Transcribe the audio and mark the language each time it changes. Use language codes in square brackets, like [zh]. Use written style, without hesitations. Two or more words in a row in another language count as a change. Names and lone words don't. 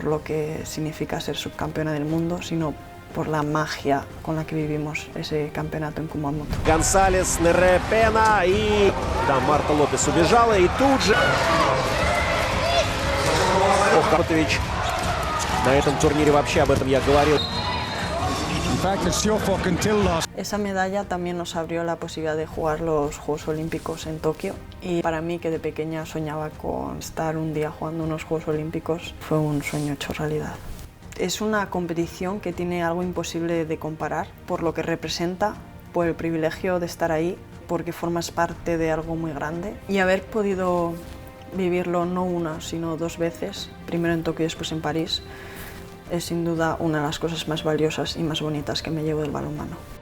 [es] lo que significa ser subcampeona del mundo, sino por la magia con la que vivimos ese campeonato en Kumamoto. [ru] Гонсалес, Нерепена и... Да, Марта Лопес убежала и тут же... Ох, Картович. На этом турнире вообще об этом я говорил. [es] Esa medalla también nos abrió la posibilidad de jugar los Juegos Olímpicos en Tokio y para mí, que de pequeña soñaba con estar un día jugando unos Juegos Olímpicos, fue un sueño hecho realidad. Es una competición que tiene algo imposible de comparar por lo que representa, por el privilegio de estar ahí, porque formas parte de algo muy grande y haber podido vivirlo no una, sino 2 veces, primero en Tokio y después en París, es sin duda una de las cosas más valiosas y más bonitas que me llevo del balonmano.